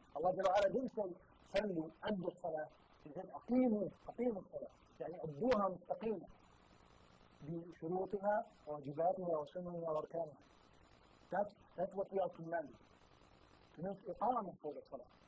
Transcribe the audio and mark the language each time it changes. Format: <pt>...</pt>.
<en>Allah didn't say,</en> <ar>صلوا أدوا الصلاة.</ar> <en>He said,</en> <ar>أقيموا الصلاة. يعني أدوها مستقيمة بشروطها وواجباتها وسننها وأركانها.</ar> <en>That's what we are commanded. To make iqamah for the salah.</en>